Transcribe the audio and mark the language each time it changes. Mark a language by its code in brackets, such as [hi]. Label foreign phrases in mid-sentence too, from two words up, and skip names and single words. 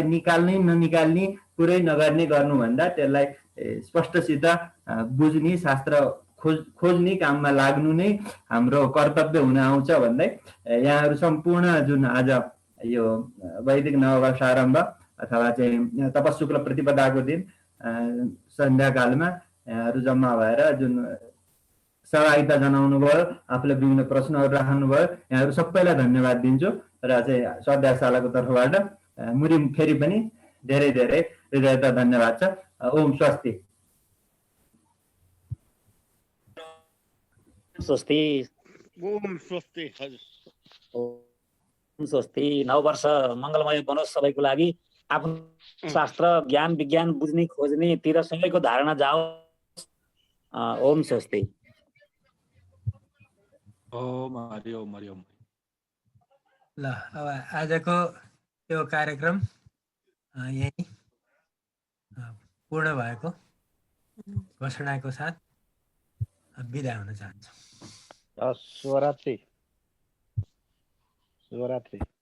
[ne] निकाल्ने ननिकाल्ने कुरै नगर्ने गर्नुभन्दा त्यसलाई स्पष्टसित बुझ्ने, शास्त्र खोज्ने काममा लाग्नु नै हाम्रो कर्तव्य हुन आउँछ भन्दै यहाँहरू सम्पूर्ण जुन आज यो वैदिक नववर्ष आरम्भ अथवा चाहिँ तपशुक्ल प्रतिपदाको दिन सन्ध्याकालमा यहाँहरू जम्मा भएर जुन सहभागिता जनाउनु भयो, आफूले विभिन्न प्रश्नहरू राख्नुभयो, यहाँहरू सबैलाई धन्यवाद दिन्छु। र चाहिँ स्वाध्यायशालाको तर्फबाट मुरी फेरि पनि धेरै धेरै हृदयता धन्यवाद छ। ओम स्वस्ति। स्वस्ति। ओम स्वस्ति। हजुर ओम स्वस्ति। नववर्ष मङ्गलमय बनोस् सबैको लागि। आफ्नो शास्त्र ज्ञान विज्ञान बुझ्ने खोज्नेतिर सबैको धारणा जाओस्। ओम स्वस्ति। ओम हरि ओम हरि ओम। ल अब आजको यो कार्यक्रम यही पूर्ण भएको घोषणाको साथ बिदा हुन चाहन्छु। शुभरात्रि। शुभरात्रि।